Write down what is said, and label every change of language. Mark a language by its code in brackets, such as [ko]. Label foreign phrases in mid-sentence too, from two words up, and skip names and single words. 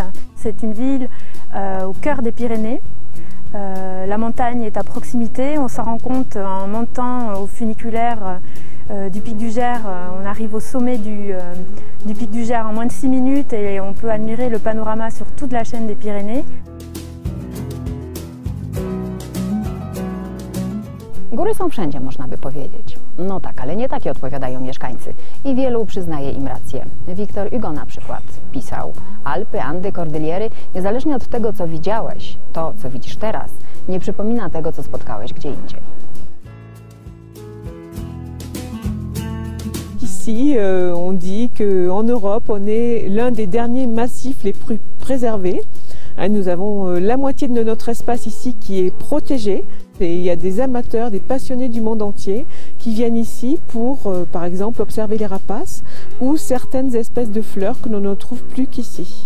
[fr] C'est une ville au cœur des Pyrénées. La montagne est à proximité, on s'en rend compte en montant au funiculaire du pic du Gers. On arrive au sommet du pic du Gers en moins de 6 minutes et on peut admirer le panorama sur toute la chaîne des Pyrénées. [pl] Góry są wszędzie, można by powiedzieć. No tak, ale nie takie odpowiadają mieszkańcy i wielu przyznaje im rację. Victor Hugo na przykład pisał: Alpy, Andy, Kordyliery, niezależnie od tego, co widziałeś, to, co widzisz teraz, nie przypomina tego, co spotkałeś gdzie indziej. [fr] Ici, on dit qu'en Europe, on est l'un des derniers massifs les plus préservés. Nous avons la moitié de notre espace ici qui est protégé. Et il y a des amateurs, des passionnés du monde entier qui viennent ici pour, par exemple, observer les rapaces ou certaines espèces de fleurs que l'on ne trouve plus qu'ici.